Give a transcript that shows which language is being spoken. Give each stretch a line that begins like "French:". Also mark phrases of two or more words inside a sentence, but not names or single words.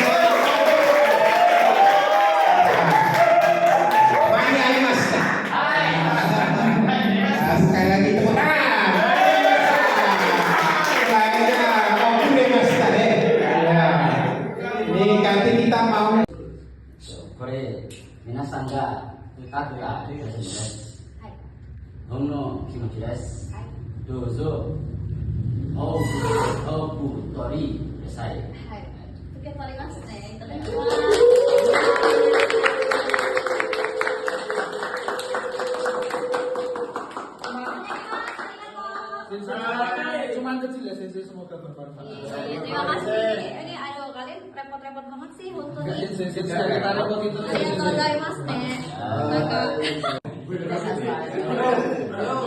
Indonesian: Sekali lagi tepuk tangan. Ini nanti kita mau.
Japanese: これ皆さんが歌った写真です。ほんの気持ちです。どうぞ多く取りください。受け取りますね。いただきます。
Indonesian: Cuman kecil ya Sensei, semoga bermanfaat. Terima kasih. Ini aduh kalian repot-repot banget sih untuk ini. Sensei kita repot itu.
Japanese: ありがとうございますね.